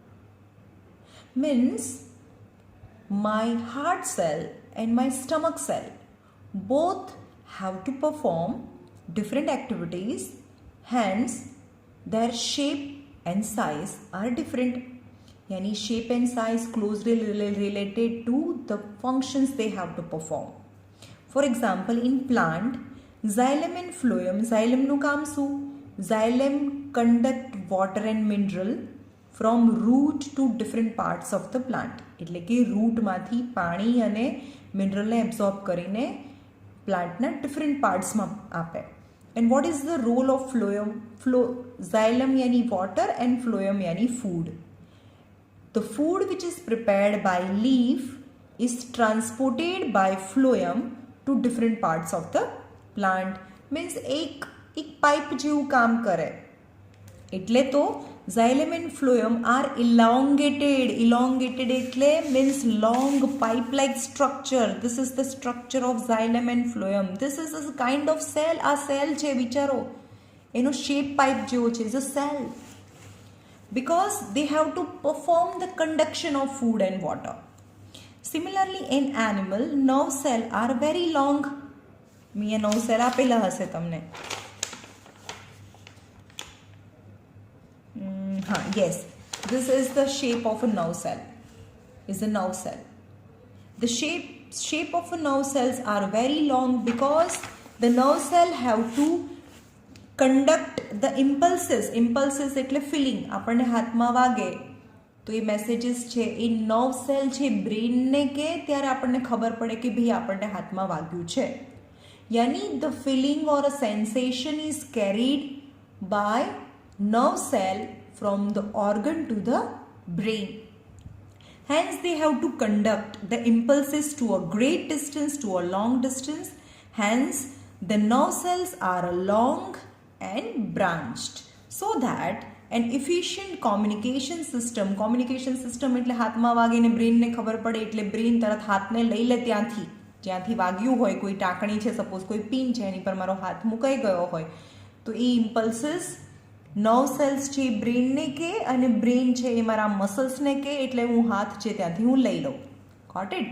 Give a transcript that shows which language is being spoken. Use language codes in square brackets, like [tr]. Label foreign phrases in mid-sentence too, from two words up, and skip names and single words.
[en] Means my heart cell and my stomach cell both have to perform different activities, hence their shape and size are different. Yani shape and size closely related to the functions they have to perform. For example, in plant, xylem and phloem, xylem [gu] નું કામ શું? [en] Xylem conduct water and mineral from root to different parts of the plant. [gu] એટલે કે root માંથી પાણી અને mineral ને absorb કરીને plant ના [en] different parts [gu] માં આપે. [en] And what is the role of phloem? Xylem yani water and phloem yani food. The food which is prepared by leaf is transported by phloem to different parts of the plant. Means [hi] एक पाइप [gu] જેવું કામ કરે. એટલે તો [en] xylem and phloem are elongated એટલે means long pipe like structure. This is the structure of xylem and phloem. This is a kind of cell. [gu] આ cell છે વિચારો, એનો shape pipe જેવો છે, [en] is a cell. Because they have to perform the conduction of food and water. Similarly, in animal, nerve cell are very long. [gu] મેં [en] nerve cell [gu] આપેલા હશે તમને. [en] Yes, this is the shape of a nerve cell. Is a nerve cell. The shape of a nerve cells are very long because the nerve cell have to conduct the impulses. [gu] Impulses એટલે feeling. આપણને હાથમાં વાગે તો એ મેસેજીસ છે એ [en] nerve cell [gu] છે બ્રેનને કે ત્યારે આપણને ખબર પડે કે ભાઈ આપણને હાથમાં વાગ્યું છે. [en] યાની the feeling or a sensation is carried by nerve cell from the organ to the brain. Hence they have to conduct the impulses to a great distance, to a long distance. Hence the nerve cells are long and branched, so that an efficient communication system [gu] એટલે હાથમાં વાગીને બ્રેનને ખબર પડે એટલે બ્રેન તરત હાથને લઈ લે જ્યાંથી વાગ્યું હોય, કોઈ ટાંકણી છે, સપોઝ કોઈ પિન છે એની પર મારો હાથ મુકાઈ ગયો હોય તો એ [en] impulses nerve cells [gu] છે એ બ્રેનને કે અને બ્રેન છે એ મારા મસલ્સને કે એટલે હું હાથ છે ત્યાંથી હું લઈ લઉં. [en] Got it?